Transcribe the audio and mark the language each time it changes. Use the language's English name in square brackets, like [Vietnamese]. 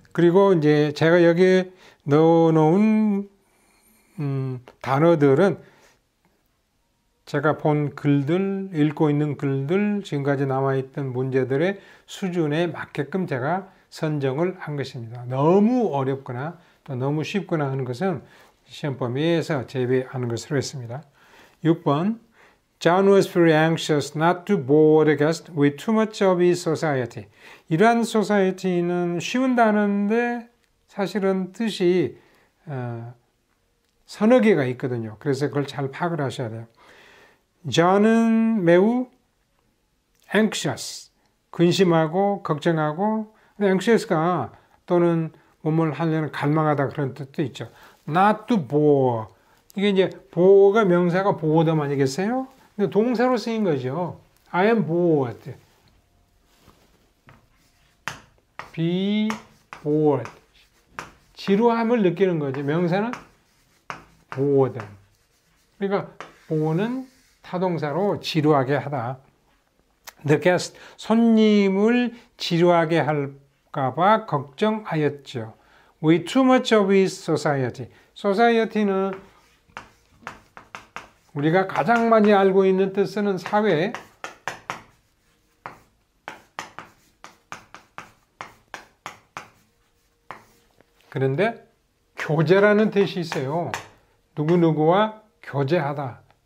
[Korean] 그리고 이제 제가 여기에 넣어놓은 단어들은 제가 본 글들, 읽고 있는 글들, 지금까지 남아있던 문제들의 수준에 맞게끔 제가 선정을 한 것입니다. 너무 어렵거나 또 너무 쉽거나 하는 것은 시험 범위에서 제외하는 것으로 했습니다. 6번. [English] John was very anxious not to bore the guest with too much of his society. [Korean] 이러한 society는 쉬운 단어인데 사실은 뜻이 서너 개가 있거든요. 그래서 그걸 잘 파악을 하셔야 돼요. John은 매우 anxious, 근심하고 걱정하고, anxious가 또는 몸을 하려는 갈망하다 그런 뜻도 있죠. [English] Not to bore. [Korean] 이게 이제 bore가 명사가 boredom 아니겠어요? 근데 동사로 쓰인 거죠. [English] I am bored. Be bored. [Korean] 지루함을 느끼는 거죠. 명사는 boredom. 그러니까 bore는 타동사로 지루하게 하다. [English] The guest, [Korean] 손님을 지루하게 할까봐 걱정하였죠. [English] With too much of his society. [Korean] society는 우리가 가장 많이 알고 있는 뜻은 사회. 그런데 교제라는 뜻이 있어요. 누구누구와 교제하다.